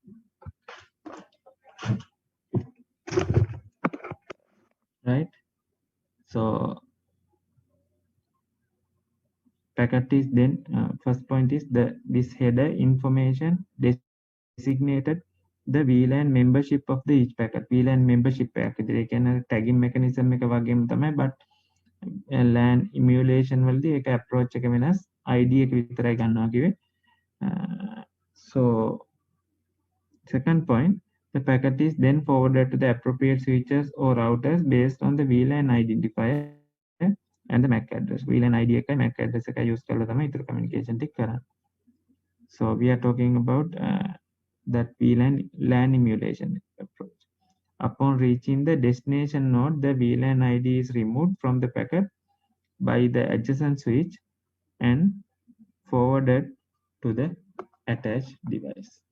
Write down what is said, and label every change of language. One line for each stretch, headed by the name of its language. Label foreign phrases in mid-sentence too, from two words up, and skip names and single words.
English: Right? So packet is then first point is this header information designated the VLAN membership of the each packet. VLAN membership
Sinhala: එකක් විදිහට ඒ කියන්නේ
English: tagging mechanism
Sinhala: එක වගේම තමයි,
English: but LAN emulation
Sinhala: වලදී ඒක approach එක වෙනස්, ID එක විතරයි ගන්නවා කිව්වේ.
English: So second point, the packet is then forwarded to the appropriate switches or routers based on the VLAN identifier and the MAC address. VLAN ID
Sinhala: එකයි
English: MAC address
Sinhala: එකයි use කරලා තමයි ඊතර communication ටික කරන්නේ.
English: So we are talking about that LAN emulation approach. Upon reaching the destination node, the VLAN ID is removed from the packet by the adjacent switch and forwarded to the attached device.